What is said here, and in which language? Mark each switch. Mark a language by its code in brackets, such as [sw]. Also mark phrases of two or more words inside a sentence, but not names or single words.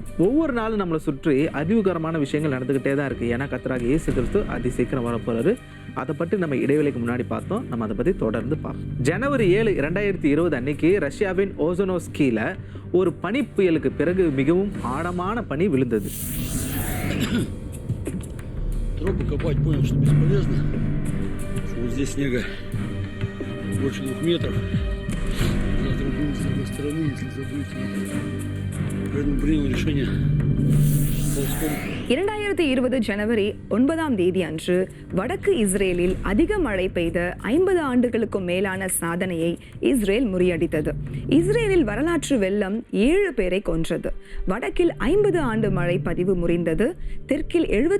[ta] ஒவ்வொரு நாளும் நம்மளை சுற்றி அறிவுகரமான விஷயங்கள் நடந்துகிட்டே தான் இருக்குது. ஏன்னா கர்த்தராகிய இயேசு கிறிஸ்து அதி சீக்கிரம் வரப்போறாரு. அதை பற்றி நம்ம இடைவெளிக்கு முன்னாடி பார்த்தோம். நம்ம அதை பற்றி தொடர்ந்து பார்ப்போம். ஜனவரி 7, 2020 அன்னைக்கு ரஷ்யாவின் ஓசனோஸ்கியில் ஒரு பனி புயலுக்கு பிறகு மிகவும் ஆழமான பனி விழுந்தது. [ru] Тропы копать понял, что бесполезно. Что вот здесь снега больше 2 метров. Завтра будем с другой стороны, если забыть. Поэтому принял решение ползком. [ta] 2020 ஜனவரி 9 அன்று வடக்கு இஸ்ரேலில் அதிக மழை பெய்த 50 ஆண்டுகளுக்கும் மேலான சாதனையை இஸ்ரேல் முறியடித்தது. இஸ்ரேலில் வரலாற்று வெள்ளம் 7 பேரை கொன்றது. வடக்கில் 50 ஆண்டு மழை பதிவு முறிந்தது.